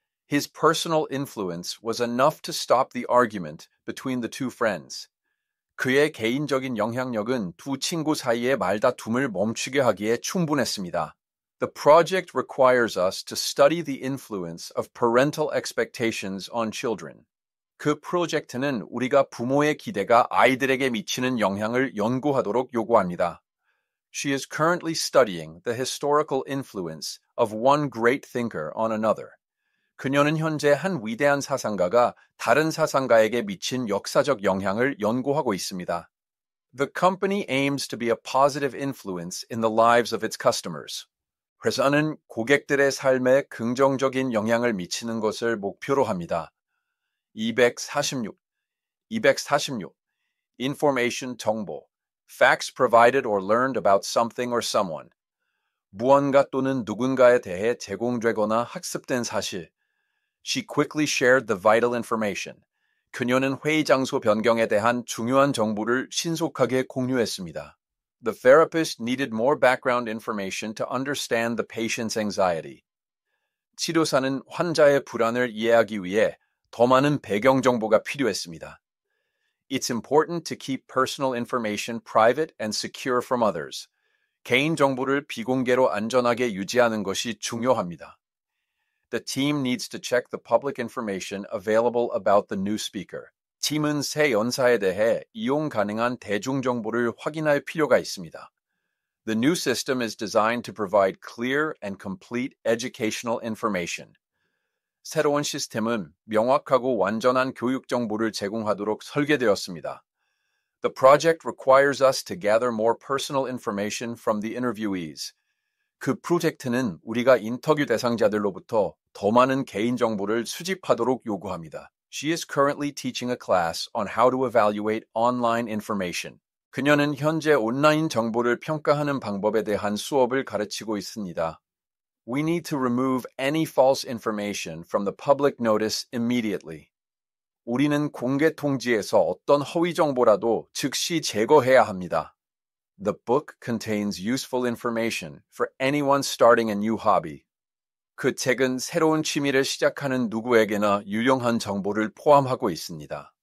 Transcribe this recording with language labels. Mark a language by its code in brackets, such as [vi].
[en] His personal influence was enough to stop the argument between the two friends. [ko] 그의 개인적인 영향력은 두 친구 사이의 말다툼을 멈추게 하기에 충분했습니다. [en] The project requires us to study the influence of parental expectations on children. [ko] 그 프로젝트는 우리가 부모의 기대가 아이들에게 미치는 영향을 연구하도록 요구합니다. [en] She is currently studying the historical influence of one great thinker on another. [ko] 그녀는 현재 한 위대한 사상가가 다른 사상가에게 미친 역사적 영향을 연구하고 있습니다. [en] The company aims to be a positive influence in the lives of its customers. [ko] 회사는 고객들의 삶에 긍정적인 영향을 미치는 것을 목표로 합니다. [en] 246. Information 정보. Facts provided or learned about something or someone. [ko] 무언가 또는 누군가에 대해 제공되거나 학습된 사실. [en] She quickly shared the vital information. [ko] 그녀는 회의 장소 변경에 대한 중요한 정보를 신속하게 공유했습니다. [en] The therapist needed more background information to understand the patient's anxiety. [ko] 치료사는 환자의 불안을 이해하기 위해 더 많은 배경 정보가 필요했습니다. [en] It's important to keep personal information private and secure from others. [ko] 개인 정보를 비공개로 안전하게 유지하는 것이 중요합니다. [en] The team needs to check the public information available about the new speaker. [ko] 팀은 새 연사에 대해 이용 가능한 대중 정보를 확인할 필요가 있습니다. [en] The new system is designed to provide clear and complete educational information. [ko] 새로운 시스템은 명확하고 완전한 교육 정보를 제공하도록 설계되었습니다. [en] The project requires us to gather more personal information from the interviewees. [ko] 그 프로젝트는 우리가 인터뷰 대상자들로부터 더 많은 개인 정보를 수집하도록 요구합니다. [en] She is currently teaching a class on how to evaluate online information. [ko] 그녀는 현재 온라인 정보를 평가하는 방법에 대한 수업을 가르치고 있습니다. [en] We need to remove any false information from the public notice immediately. [ko] 우리는 공개 통지에서 어떤 허위 정보라도 즉시 제거해야 합니다. [en] The book contains useful information for anyone starting a new hobby. [ko] 그 책은 새로운 취미를 시작하는 누구에게나 유용한 정보를 포함하고 있습니다.